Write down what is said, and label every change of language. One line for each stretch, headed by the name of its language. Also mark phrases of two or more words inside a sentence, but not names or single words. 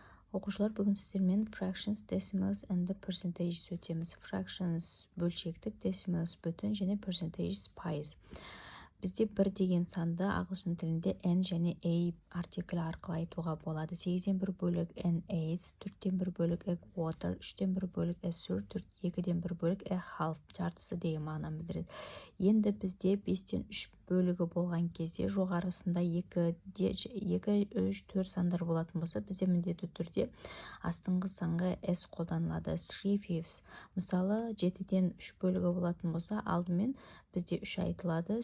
Kazakh: Оқушылар, бүгін сіздермен
English: fractions, decimals and the percentages
Kazakh: өтеміз. Fractions бөлшектік, decimals бүтін және percentages пайыз. Бізде бір деген санды ағылшын тілінде n және a артиклі арқылы айтуға болады. 8-ден 1 бөлік n8, 4-тен 1 бөлік
English: a quarter,
Kazakh: 3-тен 1 бөлік
English: a third,
Kazakh: 2-ден 1 бөлік
English: a half,
Kazakh: жартысы деген мағынаны білдіреді. Енді бізде 5-тен 3 бөлігі болған кезде жоғарысында 2, 3, 4 сандар болатын болса, бізде міндетті түрде астыңғы санға s қолданылады. 3/5. Мысалы, 7-ден 3 бөлігі болатын болса, алдымен бізде 3 айтылады.